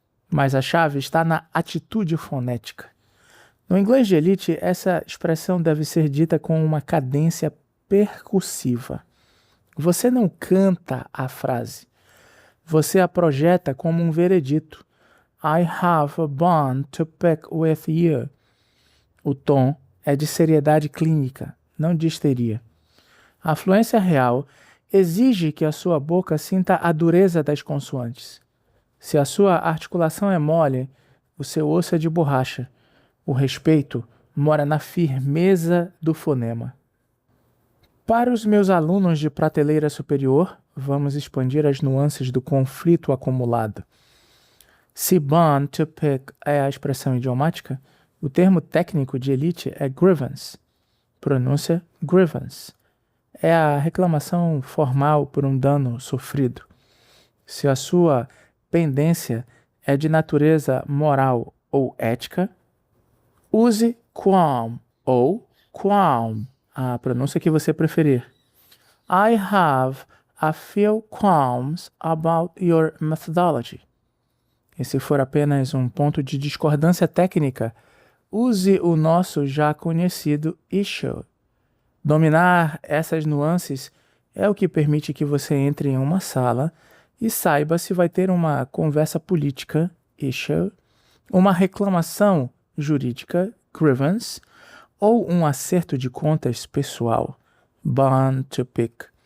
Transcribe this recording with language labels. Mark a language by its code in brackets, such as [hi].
[pt] Mas a chave está na atitude fonética. No inglês de elite, essa expressão deve ser dita com uma cadência percussiva. Você não canta a frase. Você a projeta como um veredito. [en] I have a bone to pick with you. [pt] O tom é de seriedade clínica, não de histeria. A fluência real exige que a sua boca sinta a dureza das consoantes. Se a sua articulação é mole, o seu osso é de borracha. O respeito mora na firmeza do fonema. Para os meus alunos de prateleira superior, vamos expandir as nuances do conflito acumulado. Se bone to pick é a expressão idiomática, o termo técnico de elite é grievance. Pronúncia grievance. é a reclamação formal por um dano sofrido. Se a sua pendência é de natureza moral ou ética, use qualm ou qualm, a pronúncia que você preferir. [en] I have a few qualms about your methodology. [pt] E se for apenas um ponto de discordância técnica, use o nosso já conhecido issue. Dominar essas nuances é o que permite que você entre em uma sala e saiba se vai ter uma conversa política, issue, uma reclamação jurídica, grievance, ou um acerto de contas pessoal, bone to pick.